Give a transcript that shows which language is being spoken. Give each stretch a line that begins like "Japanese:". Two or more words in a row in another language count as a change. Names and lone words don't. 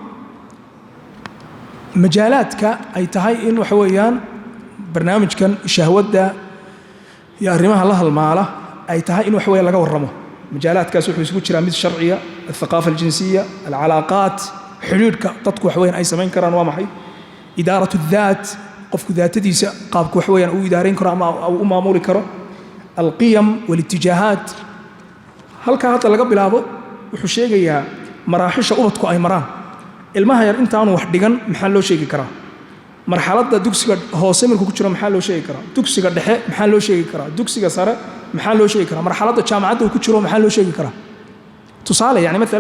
Somali: majaalaadka ay tahay in wax weeyaan barnaamijkan shahwada iyo arrimaha la halmaala ay tahay in wax weeyaan laga warramo majaalaadkaas wuxuu isugu jiraa mid sharciya
Arabic: الثقافة الجنسية العلاقات
Somali: xiriirka dadku wax weeyaan ay sameyn karaan waa maxay
Arabic: إدارة الذات
Somali: qofku daatadiisa qaabku wax weeyaan uu idaareyn karo ama uu maamuli karo
Arabic: القيم والاتجاهات
Somali: halka hadda laga bilaabo wuxuu sheegayaa maraaxisha ubadku ay maraan ilmaha yar inta aanu wax dhigan maxaa loo sheegi karaa marxaladda dugsiga hoose markuu ku jiro maxaa loo sheegi karaa dugsiga dhexe maxaa loo sheegi karaa dugsiga sare maxaa loo sheegi karaa marxaladda jaamacadda uu ku jiro maxaa loo sheegi karaa tusaale
Turkish: yani mesela